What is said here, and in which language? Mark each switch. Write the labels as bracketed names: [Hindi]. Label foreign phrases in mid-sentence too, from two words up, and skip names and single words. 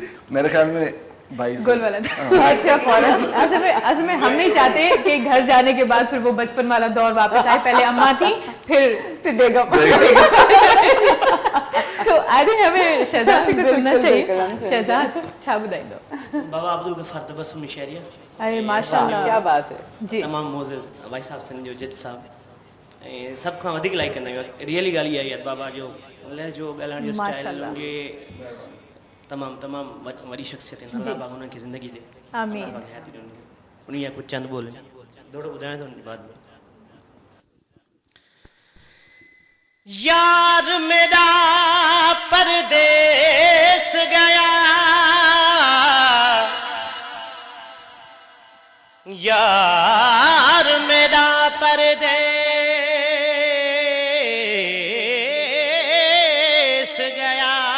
[Hindi] मेरे ख्याल में भाई गोल वाला था। अच्छा फौरन असल में हम नहीं चाहते कि घर जाने के बाद फिर वो बचपन वाला दौर वापस आए, पहले अम्मा थी फिर बेगम। तो [English] I think [Hindi] हमें शहजाद से कुछ सुनना चाहिए। [Sindhi] शहजाद छा ॿुधाईंदो? [Hindi] बाबा अब्दुल गफ्फार तबस्सुम शायरी। अरे माशाल्लाह, क्या बात है जी। [Sindhi] तमाम मोज़ेज़ भाई साहब सिंध जो जित साहब ऐं सब खां वधीक लाइक कंदा आहियूं। रियली ॻाल्हि इहा आहे, बाबा जो लहजो ॻाल्हाइण जो स्टाइल, ये तमाम वॾी शख़्सियत आहिनि। अल्लाह पाक उन्हनि खे ज़िंदगी ॾे, आमीन। उन्हीं जा कुछ चंद बोल थोड़ो ॿुधायां थो बाद में। [Hindi] यार मेरा परदेस गया, यार मेरा परदेस गया,